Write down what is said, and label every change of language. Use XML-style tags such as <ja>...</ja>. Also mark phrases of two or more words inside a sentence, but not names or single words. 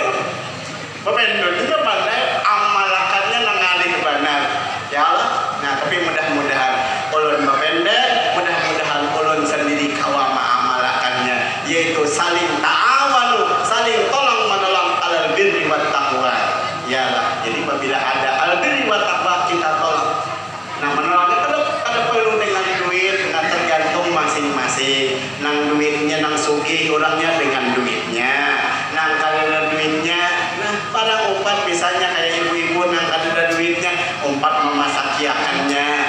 <bjn>Bapender itu pandai amalakannya nangalih benar. Yalah. Nah, tapi mudah-mudahan ulun bapender, mudah-mudahan ulun sendiri kawa amalakannya, yaitu saling ta'awanu, saling tolong menolong</bjn> <ar>alal birri wat taqwa.</ar> <bjn>Yalah, jadi apabila ada</bjn> <ar>al birri wat taqwa</ar> <bjn>kita tolong. Nah, menolongnya kada perlu dengan duit, dengan tergantung masing-masing. Nang duitnya nang sugih orangnya dengan duitnya. Nang kada duitnya, nah barang umpat misalnya kayak ibu-ibu nang kada duitnya, umpat memasakiakannya.</bjn>